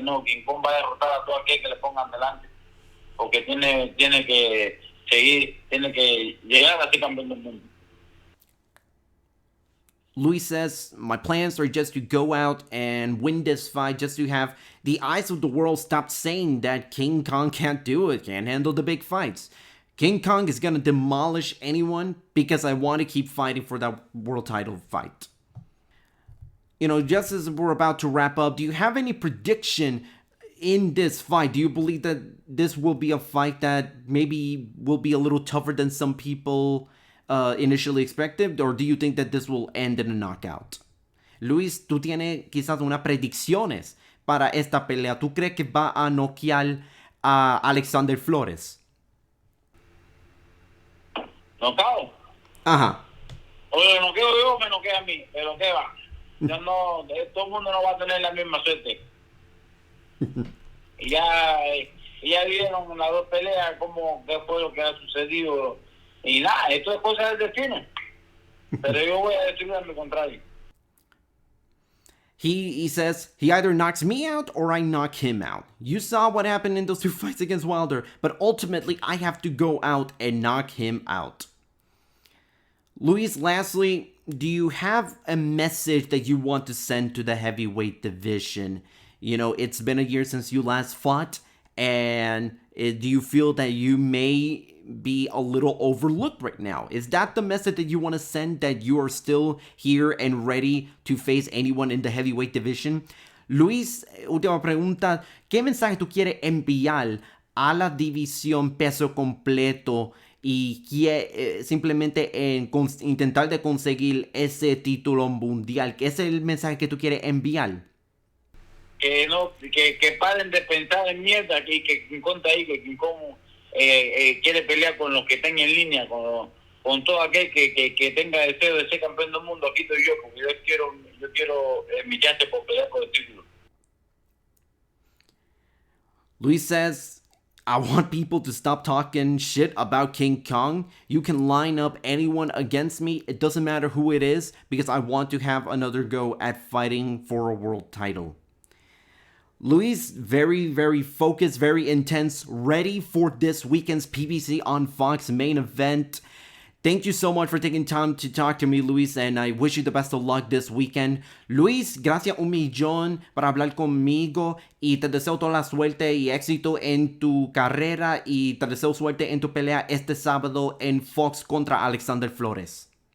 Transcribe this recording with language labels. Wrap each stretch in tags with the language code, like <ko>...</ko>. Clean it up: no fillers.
<es>No, King Kong va a derrotar a todo aquel que le pongan delante, porque tiene que seguir, tiene que llegar a ser campeón del mundo.</es> <en>Luis says, my plans are just to go out and win this fight, just to have the eyes of the world stop saying that King Kong can't do it, can't handle the big fights. King Kong is gonna demolish anyone because I want to keep fighting for that world title fight. Just as we're about to wrap up, do you have any prediction in this fight? Do you believe that this will be a fight that maybe will be a little tougher than some people initially expected? Or do you think that this will end in a knockout?</en> <es>Luis, tú tienes quizás unas predicciones para esta pelea. ¿Tú crees que va a noquear a Alexander Flores? ¿Nocao? Ajá. O lo noqueo yo, me noquea a mí, pero ¿qué va? Yo no, todo el mundo no va a tener la misma suerte. Y ya vieron las dos peleas, qué fue lo que ha sucedido. Y nada, esto es cosa del destino. Pero yo voy a decirle a mi contrario.</es> <en>He says he either knocks me out or I knock him out. You saw what happened in those two fights against Wilder, but ultimately I have to go out and knock him out. Luis, lastly, do you have a message that you want to send to the heavyweight division? It's been a year since you last fought, and do you feel that you may be a little overlooked right now? Is that the message that you want to send, that you are still here and ready to face anyone in the heavyweight division?</en> <es>Luis, última pregunta, ¿qué mensaje tú quieres enviar a la división peso completo y simplemente intentar de conseguir ese título mundial? ¿Qué es el mensaje que tú quieres enviar? Que paren de pensar en mierda, que King Kong está ahí, que King Kong quiere pelear con los que estén en línea, con todo aquel que tenga deseo de ser campeón del mundo. Aquí estoy yo, porque yo quiero mi chance por pelear por el título.</es> <en>Luis says, I want people to stop talking shit about King Kong. You can line up anyone against me. It doesn't matter who it is, because I want to have another go at fighting for a world title. Luis, very, very focused, very intense, ready for this weekend's PBC on Fox main event. Thank you so much for taking time to talk to me, Luis, and I wish you the best of luck this weekend.</en> <es>Luis, gracias un millón por hablar conmigo y te deseo toda la suerte y éxito en tu carrera y te deseo suerte en tu pelea este sábado en Fox contra Alexander Flores.</es>